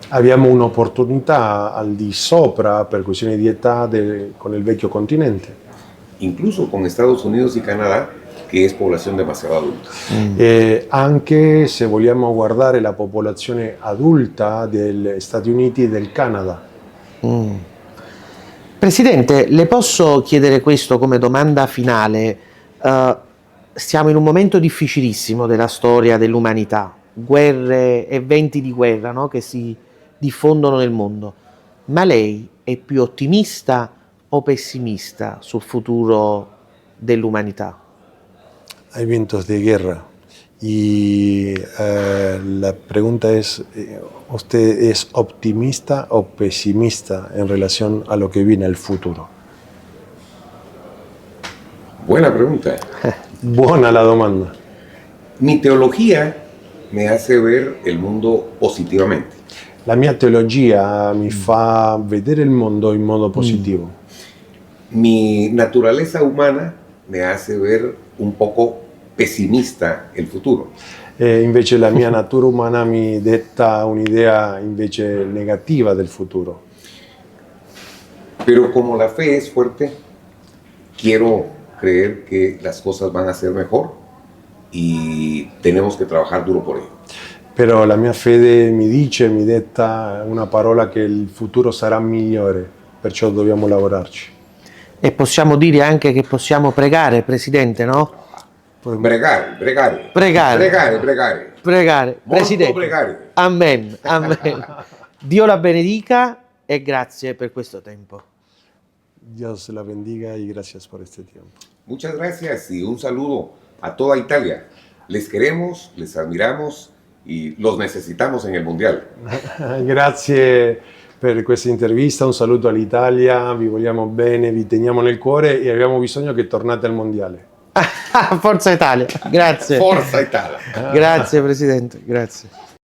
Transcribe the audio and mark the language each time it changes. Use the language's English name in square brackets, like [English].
[Italian] abbiamo un'opportunità al di sopra per questioni di età con il vecchio continente. [Spanish] Incluso con Estados Unidos y Canadá, que es población demasiado adulta. [Italian] Anche se vogliamo guardare la popolazione adulta degli Stati Uniti e del Canada. Presidente, le posso chiedere questo come domanda finale? Siamo in un momento difficilissimo della storia dell'umanità, guerre, eventi di guerra, no? Che si diffondono nel mondo. Ma lei è più ottimista o pessimista sul futuro dell'umanità? [Spanish] Hay vientos de guerra y la pregunta es, ¿usted es optimista o pesimista en relación a lo que viene el futuro? Buena pregunta. [Italian] Buona la domanda. [Spanish] Mi teología me hace ver el mundo positivamente. [Italian] La mia teologia mi fa vedere il mondo in modo positivo. [Spanish] Mi naturaleza humana me hace ver un poco pesimista el futuro. [Italian] E invece la mia natura umana mi detta un'idea invece negativa del futuro. [Spanish] Pero como la fe es fuerte, quiero creer que las cosas van a ser mejor y tenemos que trabajar duro por ello. [Italian] Però la mia fede mi detta una parola che il futuro sarà migliore, perciò dobbiamo lavorarci. E possiamo dire anche che possiamo pregare, Presidente, no? Pregare. Pregare. Pregare, Molto Presidente. pregare. Amen, amen. Dio la benedica e grazie per questo tempo. [Spanish] Dios la bendiga y gracias por este tiempo. Muchas gracias y un saludo a toda Italia. Les queremos, les admiramos y los necesitamos en el Mundial. [Italian] Grazie per questa intervista, un saluto all'Italia, vi vogliamo bene, vi teniamo nel cuore e abbiamo bisogno che tornate al Mondiale. Forza Italia, grazie. Forza Italia. Grazie Presidente, grazie.